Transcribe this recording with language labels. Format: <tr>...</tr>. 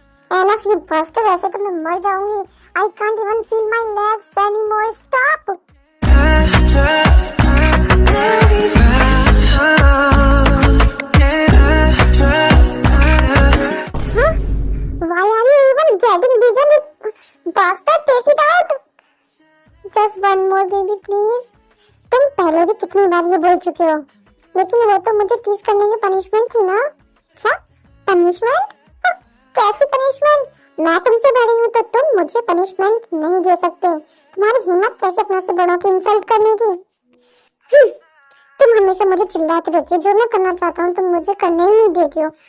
<en>Enough you bastard,</en> <hi>ऐसे तो मैं मर जाऊंगी।</hi> <en>I can't even feel my legs anymore. Stop. Why are you even getting bigger, bastard? Take it out. Just one more, baby, please.</en> <hi>तुम पहले भी कितनी बार ये बोल चुके हो, लेकिन वो तो मुझे टीज करने की पनिशमेंट थी ना। क्या पनिशमेंट? कैसी पनिशमेंट? मैं तुमसे बड़ी हूँ तो तुम मुझे पनिशमेंट नहीं दे सकते। तुम्हारी हिम्मत कैसे अपने से बड़ों की इंसल्ट करने की? तुम हमेशा मुझे चिल्लाती रहती हो, जो मैं करना चाहता हूँ तुम मुझे करने ही नहीं देती हो।</hi>